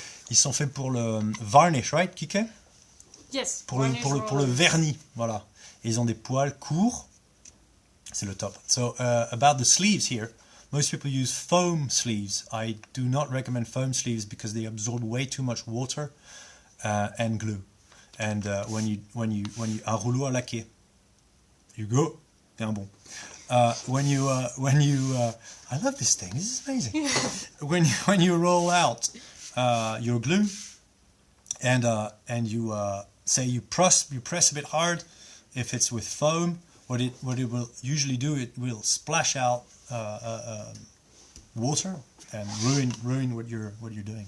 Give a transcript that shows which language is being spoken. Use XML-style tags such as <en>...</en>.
<fr>Ils sont faits pour le varnish,</fr> <en>right,</en> <fr>Kike?</fr> <en>Yes.</en> <fr>Pour le vernis, voilà. Et ils ont des poils courts. C'est le top.</fr> <en>So about the sleeves here, most people use foam sleeves. I do not recommend foam sleeves because they absorb way too much water and glue. And when you</en> <fr>un rouleau à laquer,</fr> <en>you go,</en> <fr>bien bon.</fr> <en>When you I love this thing. This is amazing. when you roll out your glue and you say you press a bit hard. If it's with foam, what it will usually do, it will splash out water and ruin what you're doing.</en>